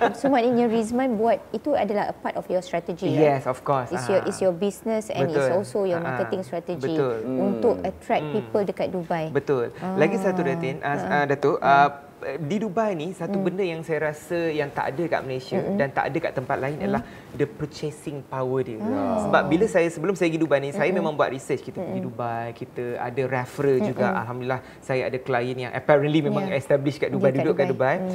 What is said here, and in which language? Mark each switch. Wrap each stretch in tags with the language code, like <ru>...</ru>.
<ms>Maknanya Rizman buat itu adalah</ms> <en>a part of your strategy. Yes, of course. It's your business and it's also your marketing strategy untuk attract people dekat Dubai.</en> <ms>Betul. Lagi satu Datin, Datuk, di Dubai ni satu benda yang saya rasa yang tak ada kat Malaysia dan tak ada kat tempat lain adalah</ms> <en>the purchasing power</en> <ms>dia. Sebab bila sebelum saya pergi Dubai ni, saya memang buat research. Kita pergi Dubai, kita ada referral juga. Alhamdulillah, saya ada klien yang apparently memang established kat Dubai, duduk kat Dubai.</ms>